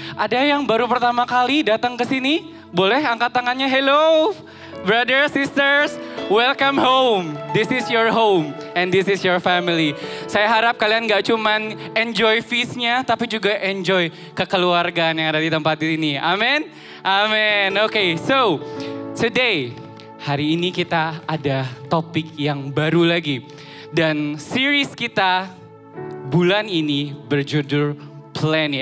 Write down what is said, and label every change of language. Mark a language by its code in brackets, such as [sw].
[id] Ada yang baru pertama kali datang ke sini? Boleh angkat tangannya. [en] Hello, brothers, sisters. Welcome home. This is your home and this is your family. [id] Saya harap kalian gak cuman enjoy feast-nya, tapi juga enjoy kekeluargaan yang ada di tempat ini. Amin? Amin. [en] Okay, so today, [id] hari ini kita ada topik yang baru lagi. Dan series kita bulan ini berjudul Plenty.